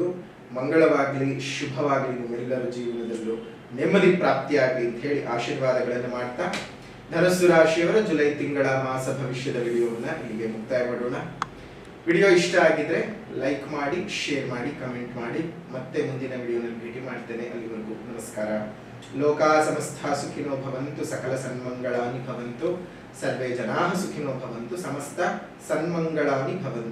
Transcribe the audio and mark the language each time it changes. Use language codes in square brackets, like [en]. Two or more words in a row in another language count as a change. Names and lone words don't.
[kn] ಮಂಗಳವಾಗಲಿ, ಶುಭವಾಗಲಿ, ನಿಮ್ಮೆಲ್ಲರ ಜೀವನದಲ್ಲೂ ನೆಮ್ಮದಿ ಪ್ರಾಪ್ತಿಯಾಗಲಿ ಅಂತ ಹೇಳಿ ಆಶೀರ್ವಾದಗಳನ್ನು ಮಾಡ್ತಾ ಧನಸ್ಸು ರಾಶಿಯವರ ಜುಲೈ ತಿಂಗಳ ಮಾಸ ಭವಿಷ್ಯದ ವಿಡಿಯೋವನ್ನ ಇಲ್ಲಿಗೆ ಮುಕ್ತಾಯ ಮಾಡೋಣ. ವಿಡಿಯೋ ಇಷ್ಟ ಆಗಿದ್ರೆ ಲೈಕ್ ಮಾಡಿ, ಶೇರ್ ಮಾಡಿ, ಕಮೆಂಟ್ ಮಾಡಿ. ಮತ್ತೆ ಮುಂದಿನ ವಿಡಿಯೋನಲ್ಲಿ ಭೇಟಿ ಮಾಡ್ತೇನೆ. ಅಲ್ಲಿವರೆಗೂ ನಮಸ್ಕಾರ. [sa] ಲೋಕಾ ಸಮಸ್ತಾ ಸುಖಿನೋ ಭವಂತು, ಸಕಲ ಸನ್ಮಂಗಳಾನಿ ಭವಂತು, ಸರ್ವೇ ಜನಾಃ ಸುಖಿನೋ ಭವಂತು, ಸಮಸ್ತ ಸನ್ಮಂಗಳಾನಿ ಭವಂತು.